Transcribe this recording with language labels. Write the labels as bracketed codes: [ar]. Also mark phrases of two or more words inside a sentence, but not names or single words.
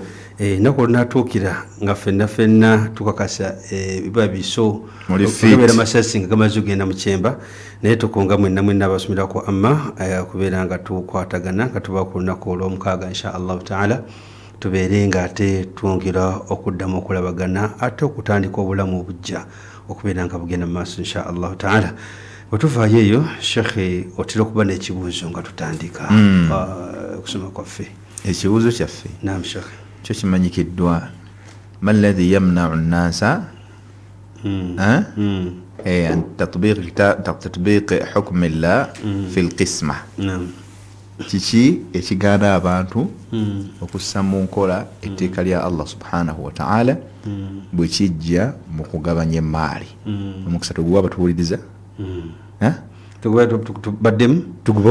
[lg] nako natuukira nga ffenna tukakasa biba biso okubeera masasi nga gamaze ogenda mu kyemba naye tukunga mwenna abasomerako amma kubeera nga tukwatagana nga tuba ku lunaku olw'omukaaga [ar] إن شاء الله تعالى [lg] tubeere nga ate twongera okuddamu okulabagana ate okutandika obulamu obujja okubeera nga bugenda mu maaso [ar] إن شاء الله تعالى. [lg] Bwe tuvaayo eyo Sheikh otera okuba n'ekibuuzo nga tutandika okusoma kwaffe. Ekibuuzo kyaffe naam Sheikh kyo kimanyikiddwa [ar] ما الذي يمنع الناس أن تطبيق حكم الله في القسمة. [lg] Kiki ekigaana abantu okussa mu nkola etteeka lya [ar] الله سبحانه وتعالى [lg] bwe kijja mu kugabanya emaali. Omukisa tuguwa batuwuliriza baddemu tugubo